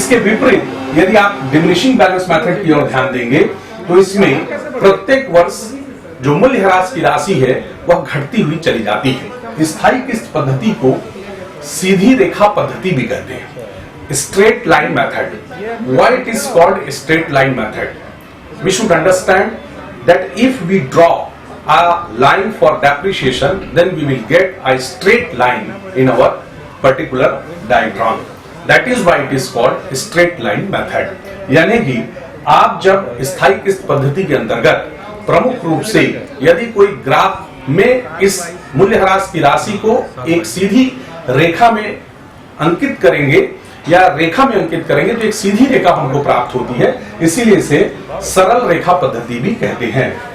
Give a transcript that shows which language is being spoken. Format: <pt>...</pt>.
<hi>इसके विपरीत यदि आप डिमिनिशिंग बैलेंस मेथड की ओर ध्यान देंगे तो इसमें प्रत्येक वर्ष जो मूल्यह्रास की राशि है वह घटती हुई चली जाती है। स्थायी किस्त पद्धति को सीधी रेखा पद्धति भी कहते हैं, straight line method.</hi> <en>Why it is called straight line method? We should understand that if we draw a line for depreciation, then we will get a straight line in our particular diagram. That is why it is called straight line method.</en> <hi>यानी कि आप जब स्थायी किस्त पद्धति के अंतर्गत प्रमुख रूप से यदि कोई ग्राफ में इस मूल्यह्रास की राशि को एक सीधी रेखा में अंकित करेंगे या रेखा में अंकित करेंगे तो एक सीधी रेखा हमको प्राप्त होती है, इसीलिए इसे सरल रेखा पद्धति भी कहते हैं।</hi>